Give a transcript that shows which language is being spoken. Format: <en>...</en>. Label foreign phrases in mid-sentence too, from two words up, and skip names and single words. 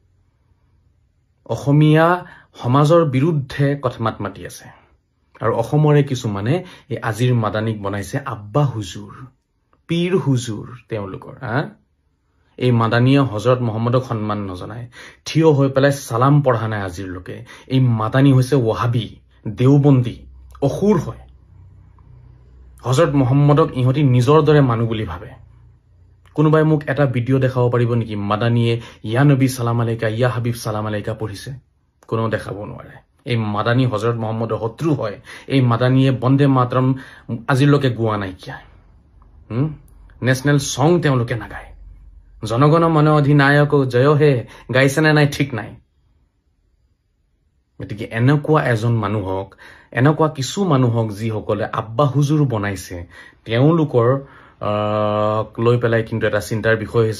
<as>অসমীয়া সমাজৰ বিৰুদ্ধে কথা মাতি আছে আৰু অসমৰে কিছুমানে এই আজিৰ মাদানিক বনাইছে আব্বা হুজুৰ পীৰ হুজুৰ তেওঁলোকৰ এই মাদানিয়ে হযৰত মুহাম্মদক সন্মান নজনায় থিয় হৈ পেলাই সালাম পঢ়া নাই আজিৰ লোকে এই মাদানি হৈছে ওহাবী দেওবন্দী অসুৰ হয় হযৰত মুহাম্মদক ইহঁতি নিজৰ দৰে মানুহ বুলি ভাবে কোনোবাই মোক এটা ভিডিঅ' দেখাব পাৰিব নেকি মাদানিয়ে</as> <ar>يا نبي سلام عليك يا حبيب سلام عليك</ar> <as>পঢ়িছে কোনো দেখাব নোৱাৰে এই মাদানি হযৰত মুহাম্মদৰ শত্ৰু হয় এই মাদানিয়ে বন্দে মাতৰম আজিৰ লোকে গোৱা নাই কিয়া</as> <en>national song</en> <as>তেওঁলোকে নাগায় জনগণ মন অধিনায়ক জয় হে গাইছে নাই ঠিক নাই গতিকে এনেকুৱা এজন মানুহক এনেকুৱা কিছু মানুহক যি সকলে আব্বা হুজুৰ বনাইছে তেওঁলোকৰ লৈ পেলাই কিন্তু এটা চিন্তাৰ বিষয় হৈছে</as>